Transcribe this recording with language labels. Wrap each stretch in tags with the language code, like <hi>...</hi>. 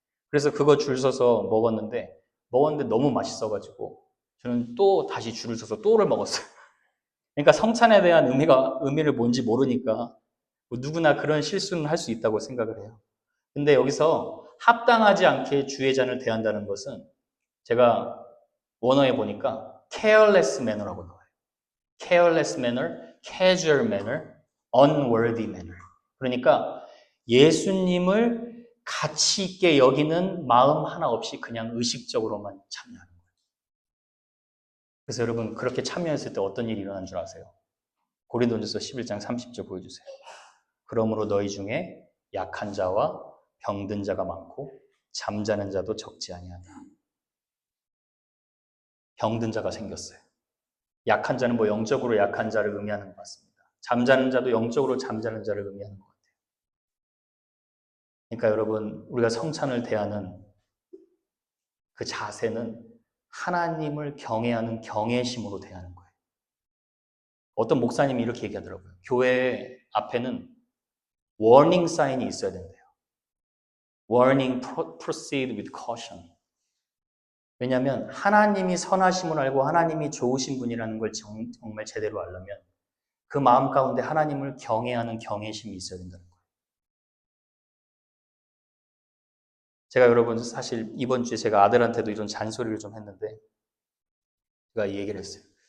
<ko>그래서 그거 줄 서서 먹었는데 너무 맛있어가지고 저는 또 다시 줄을 서서 또를 먹었어요. 그러니까 성찬에 대한 의미를 뭔지 모르니까 뭐 누구나 그런 실수는 할 수 있다고 생각을 해요. 근데 여기서 합당하지 않게 주의 잔을 대한다는 것은 제가 원어에 보니까</ko> <en>careless manner</en> <ko>라고 나와요.</ko> <en>careless manner, casual manner, unworthy manner.</en> <ko>그러니까 예수님을 가치 있게 여기는 마음 하나 없이 그냥 의식적으로만 참여하는 거예요. 그래서 여러분 그렇게 참여했을 때 어떤 일이 일어난 줄 아세요? 고린도전서 11장 30절 보여주세요. 그러므로 너희 중에 약한 자와 병든 자가 많고 잠자는 자도 적지 아니하다. 병든 자가 생겼어요. 약한 자는 뭐 영적으로 약한 자를 의미하는 것 같습니다. 잠자는 자도 영적으로 잠자는 자를 의미하는 것 같아요. 그러니까 여러분 우리가 성찬을 대하는 그 자세는 하나님을 경외하는 경외심으로 대하는 거예요. 어떤 목사님이 이렇게 얘기하더라고요. 교회 앞에는 warning 사인이 있어야 된대요.</ko> <en>Warning, proceed with caution.</en> <ko>왜냐하면 하나님이 선하심을 알고 하나님이 좋으신 분이라는 걸 정말 제대로 알려면 그 마음 가운데 하나님을 경외하는 경외심이 있어야 된다는 거예요. 제가 여러분 사실 이번 주에 제가 아들한테도 이런 잔소리를 좀 했는데 제가 이 얘기를 했어요.</ko>